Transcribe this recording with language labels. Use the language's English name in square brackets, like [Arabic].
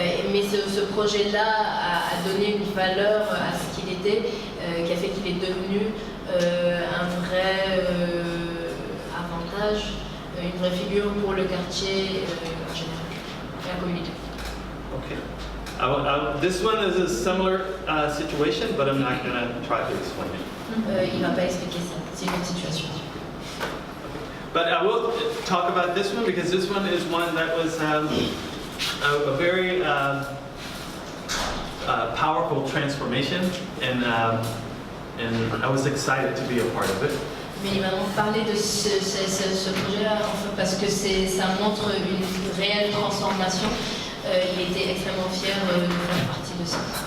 [French] Mais ce projet-là a donné une valeur à ce qu'il était, qui a fait qu'il est devenu un vrai avantage, une vraie figure pour le quartier en général, et la communauté. Okay. [English] This one is a similar situation, but I'm not going to try to explain it. [French] Il ne va pas expliquer ça, c'est une autre situation. [English] But I will talk about this one because this one is one that was a very powerful transformation, and I was excited to be a part of it. [French] Mais il va donc parler de ce projet-là parce que ça montre une réelle transformation. Il était extrêmement fier de faire partie de ça.